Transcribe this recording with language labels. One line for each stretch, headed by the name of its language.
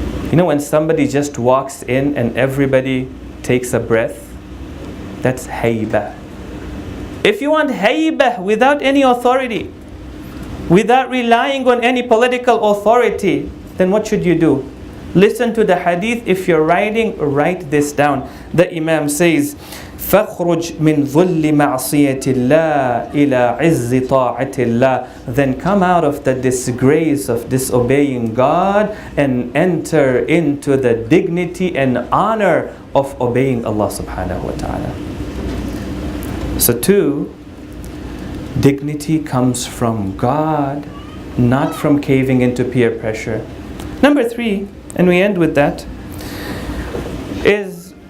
English: You know when somebody just walks in and everybody takes a breath? That's hayba. If you want hayba without any authority, without relying on any political authority, then what should you do? Listen to the hadith. If you're writing, write this down. The Imam says,
Arabic: فَخْرُجْ مِنْ ظُلِّ مَعْصِيَةِ اللَّهِ إِلَىٰ عِزِّ طَاعَةِ اللَّهِ.
English: Then come out of the disgrace of disobeying God and enter into the dignity and honor of obeying Allah subhanahu wa ta'ala. So 2, dignity comes from God, not from caving into peer pressure. Number 3, and we end with that, is